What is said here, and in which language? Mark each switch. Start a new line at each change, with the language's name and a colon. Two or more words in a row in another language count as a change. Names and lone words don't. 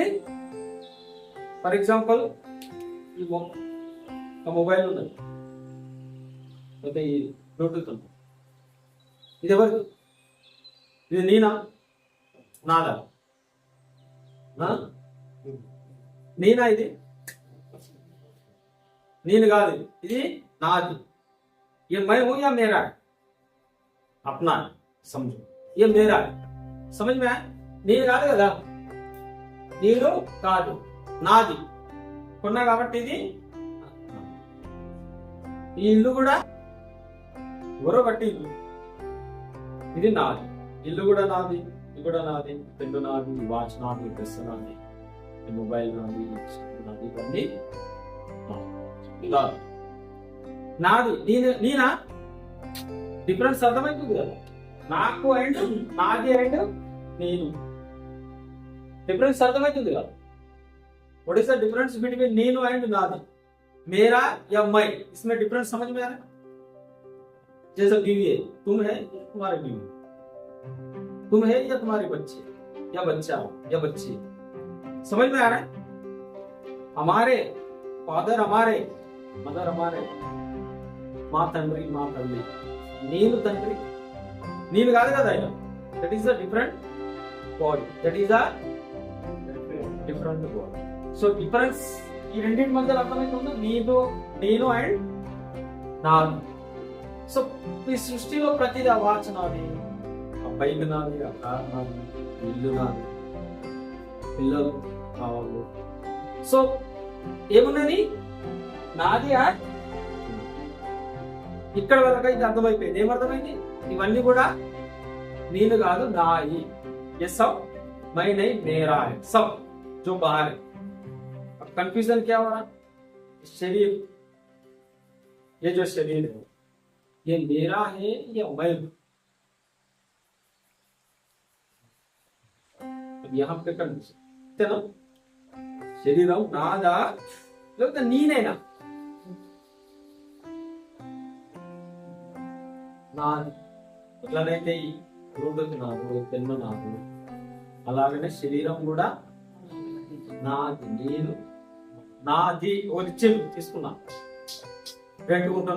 Telugu: ఫర్ ఎగ్జాంపుల్ ఈ మొబైల్ ఉన్నది, అయితే ఈ బ్లూటూత్ ఉంది, ఇది ఎవరు? ఇది నేనా? నాదా? నేనా? ఇది నేను కాదు, ఇది నాది.
Hindi: ये मैं हूं या मेरा है? अपना समझो, ये मेरा है. समझ में आया?
Telugu: నేను కాదు కదా, నేను కాదు, నాది. కొన్నా కాబట్టి ఇది. ఈ ఇల్లు కూడా ఎవరో బట్టి ఇల్లు, ఇది నాది. ఇల్లు కూడా నాది, ఇది కూడా నాది, పెన్ను నాది, వాచ్ నాది, డ్రెస్ నాది, మొబైల్ నాది, నాది, ఇవన్నీ నాది. నేనా? డిఫరెన్స్ అర్థమవుతుంది కదా, నాకు అండ్ నాది అండ్ నేను. డిఫరెన్స్ అర్థమవుతుంది కదా.
English: what is the difference between నేను అండ్ నాది?
Hindi: मेरा या मैं, इसमें डिफरेंस समझ में आ रहा है? जैसे बीवी है, तुम है या तुम्हारे बीवी, तुम है या तुम्हारे बच्चे, या बच्चा या बच्ची. समझ में आ रहा है? हमारे फादर, हमारे मदर, हमारे
Telugu: మా తండ్రి, మా తల్లి, నేను తండ్రి, నేను కాదు కదా ఆయన.
English: That is the different body, that is the different body.
Telugu: సో డిఫరెన్స్ ఈ రెండింటి మధ్యలో అర్థమవుతుందా? నేను అండ్ నాది. సో ఈ సృష్టిలో ప్రతిదీ, ఆ వాచ్ నాది, ఆ బైక్ నాది, ఆ కార్ నాది, ఇల్లు నాది, పిల్లలు కావాలి. సో ఏమున్నది? నాది అండ్ ఇక్కడ వరకు అయితే అర్థమైపోయింది. ఏమర్థమైంది? ఇవన్నీ కూడా నేను కాదు, నాయి.
Hindi: ये सब मैं नहीं, मेरा है सब जो बाहर है. अब कंफ्यूजन क्या हो रहा? शरीर, ये जो शरीर है ये मेरा है या मैं? अब यहाँ पे कंफ्यूजन ना, शरीर
Telugu: నాదా లేకపోతే నేనేనా? నాది. ఎట్లనైతే ఈ బ్లూటూత్ నాకు, పెన్ను నాకు, అలాగనే శరీరం కూడా నాది. నేను నాది ఒకటి ఇచ్చిండు, తీసుకున్నా, పెట్టుకుంటున్నా.